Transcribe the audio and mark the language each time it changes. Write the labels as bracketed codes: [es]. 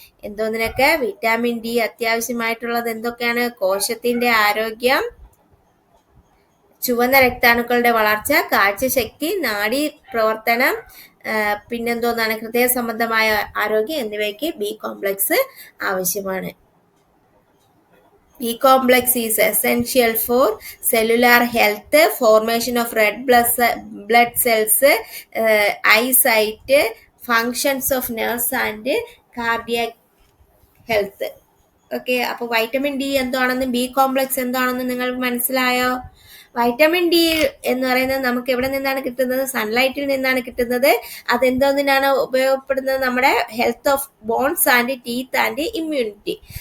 [ml] എന്തോന്നിനൊക്കെ vitamin D അത്യാവശ്യമായിട്ടുള്ളത് എന്തൊക്കെയാണ്? കോശത്തിന്റെ ആരോഗ്യം, ചുവന്ന രക്താണുക്കളുടെ വളർച്ച, കാഴ്ചശക്തി, നാഡീപ്രവർത്തനം, പിന്നെന്തോന്നാണ്? ഹൃദയ സംബന്ധമായ ആരോഗ്യം എന്നിവയ്ക്ക് ബി കോംപ്ലക്സ് ആവശ്യമാണ്. [en] B complex is essential for cellular health, formation of red blood cells, eyesight, functions of nerves and cardiac health. [ml] Okay, അപ്പോൾ വൈറ്റമിൻ ഡി എന്താണെന്നും ബി കോംപ്ലക്സ് എന്താണെന്നും നിങ്ങൾക്ക് മനസ്സിലായോ? വൈറ്റമിൻ ഡി എന്ന് പറയുന്നത് നമുക്ക് എവിടെ നിന്നാണ് കിട്ടുന്നത്? സൺലൈറ്റിൽ നിന്നാണ് കിട്ടുന്നത്. അതെന്തോന്നിനാണ് ഉപയോഗപ്പെടുന്നത്? നമ്മുടെ [en] Health of bones and teeth and immunity.